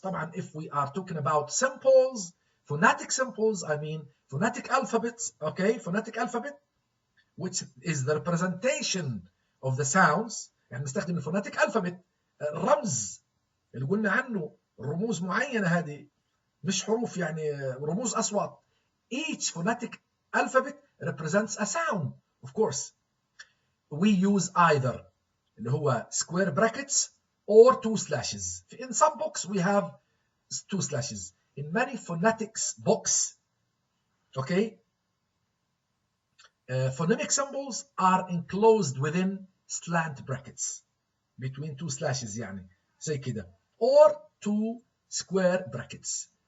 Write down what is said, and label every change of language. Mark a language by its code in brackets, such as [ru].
[en] طبعا if we are talking about symbols, phonetic symbols, I mean phonetic alphabets, okay, phonetic alphabet, which is the representation of the sounds. [ar] يعني نستخدم الفوناتيك alphabet، الرمز اللي قلنا عنه رموز معينة، هذه مش حروف يعني رموز أصوات. [en] Each phonetic alphabet represents a sound, of course. We use either [ar] اللي هو [en] square brackets or two slashes. In some books we have two slashes. In many phonetics books, okay, phonemic symbols are enclosed within slant brackets between two slashes [ar] يعني زي كده [en] or two square brackets.